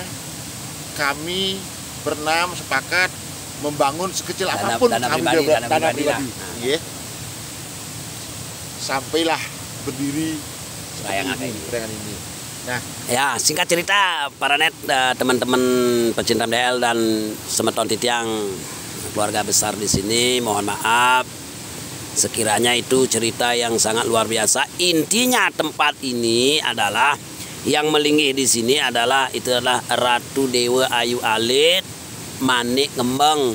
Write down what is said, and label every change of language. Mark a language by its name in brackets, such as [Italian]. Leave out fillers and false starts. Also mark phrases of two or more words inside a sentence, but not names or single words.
[Indonesian] Kami berenam sepakat membangun sekecil apapun dana kami pribadi, dana dana pribadi. pribadi. Iya. Sampailah berdiri Perayaan ini. Nah, Ya, singkat cerita para net teman-teman pecinta MDL dan [Balinese] semeton titiang [Indonesian] keluarga besar di sini, mohon maaf sekiranya itu cerita yang sangat luar biasa. Intinya tempat ini adalah yang melinggih di sini adalah Ratu Dewa Ayu Alit Manik Ngembeng.